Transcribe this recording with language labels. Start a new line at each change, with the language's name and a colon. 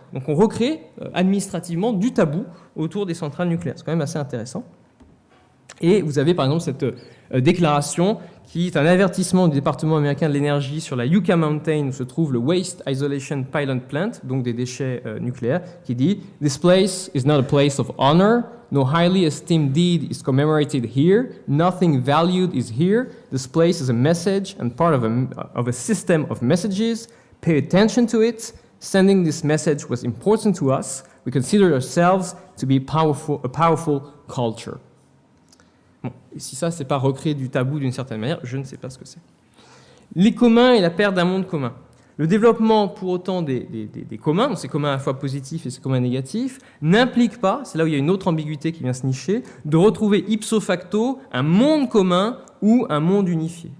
French: Donc on recrée administrativement du tabou autour des centrales nucléaires. C'est quand même assez intéressant. Et vous avez par exemple cette déclaration qui est un avertissement du département américain de l'énergie sur la Yucca Mountain où se trouve le Waste Isolation Pilot Plant, donc des déchets nucléaires, qui dit «
English: This place is not a place of honor. No highly esteemed deed is commemorated here. Nothing valued is here. This place is a message and part of a system of messages. Pay attention to it. Sending this message was important to us. We consider ourselves to be a powerful culture.
French: » Bon, et si ça, c'est pas recréer du tabou d'une certaine manière, je ne sais pas ce que c'est. Les communs et la perte d'un monde commun. Le développement, pour autant, des communs, donc ces communs à la fois positifs et ces communs négatifs, n'implique pas, c'est là où il y a une autre ambiguïté qui vient se nicher, de retrouver ipso facto un monde commun ou un monde unifié.